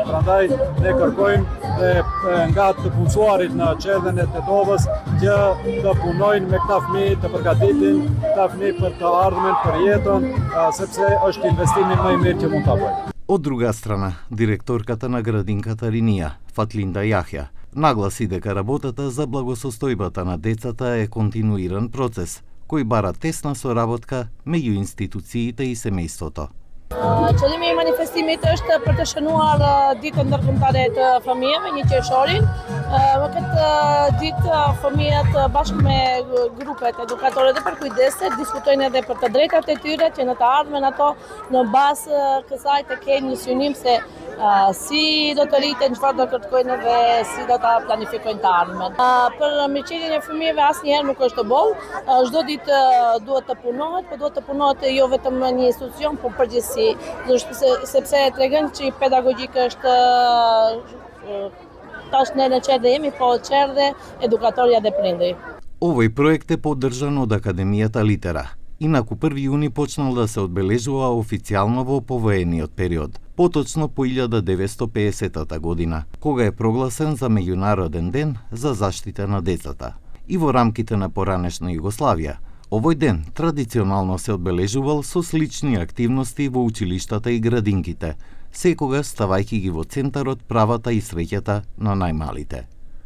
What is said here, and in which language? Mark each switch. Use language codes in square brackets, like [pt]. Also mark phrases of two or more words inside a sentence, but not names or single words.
[sq] Prandaj ne kërkojmë dhe nga të punësuarit në qendrën e Tetovës që të punojnë me këta fëmijë, të përgatitin këta fëmijë për të ardhmen, për jetën, sepse është investimi më I mirë që mund ta bëjmë. [mk] Од друга страна, директорката на градинката Ринија, Фатлинда Јахја, нагласи дека работата за благосостојбата на децата е континуиран процес, кој бара тесна соработка меѓу институциите и семејството. [sq] Qëllimi I manifestimit është për të shënuar ditën ndërkombëtare të fëmijëve, 1 qershorin. Në këtë ditë fëmijët bashkë me grupet edukatore dhe përkujdese diskutojnë edhe për të drejtat e tyre që në të ardhmen ato në bazë kësaj të kenë një synim se si do të rriten, çfarë do kërkojnë dhe si do ta planifikojnë të ardhmen. Për mirëqenien e fëmijëve asnjëherë nuk është boll. Çdo ditë duhet të punohet, por duhet të punohet jo vetëm në një institucion, por përgjithësi, sepse tregon që pedagogjika është tash ne në qerdhe jemi, po qerdhe edukatorja dhe prindri. [mk] Овој проект е поддржан од Академијата Литера. Инаку 1 јуни почнал да се одбележува официјално во повоениот период, поточно по 1950 година, кога е прогласен за меѓународен ден за заштита на децата. И во рамките на поранешна Југославија, овој ден традиционално се одбележувал со слични активности во училиштата и градинките, секогаш ставајќи ги во центарот правата и среќата на најмалите.